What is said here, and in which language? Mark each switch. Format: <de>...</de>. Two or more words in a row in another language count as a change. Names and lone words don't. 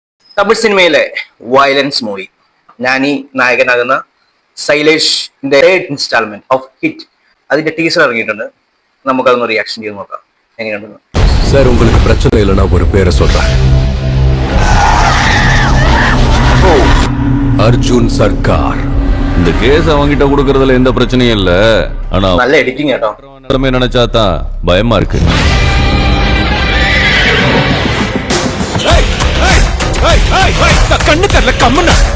<ml>തമിഴ് സിനിമയിലെ വയലൻസ് മൂവി നാനി നായകനാകുന്ന സൈലേഷിന്റെ ഇൻസ്റ്റാൾമെന്റ് ഓഫ് ഹിറ്റ് അതിന്റെ ടീസർ ഇറങ്ങിയിട്ടുണ്ട്. നമുക്കതൊന്ന് റിയാക്ഷൻ ചെയ്ത് നോക്കാം എങ്ങനെയുണ്ടെന്ന്.</ml> <ta>சார் உங்களுக்கு பிரச்சனை இல்லைன்னா ஒரு பேரை சொல்றேன். அர்ஜுன் சர்க்கார். இந்த கேஸ் அவங்கிட்ட கொடுக்கறதுல எந்த பிரச்சனையும் இல்ல. ஆனா நல்ல எடிட்டிங் கேட்டோம். நினைச்சாதான் பயமா இருக்கு. கண்ணு தெரியல கம்முன்னு.</ta>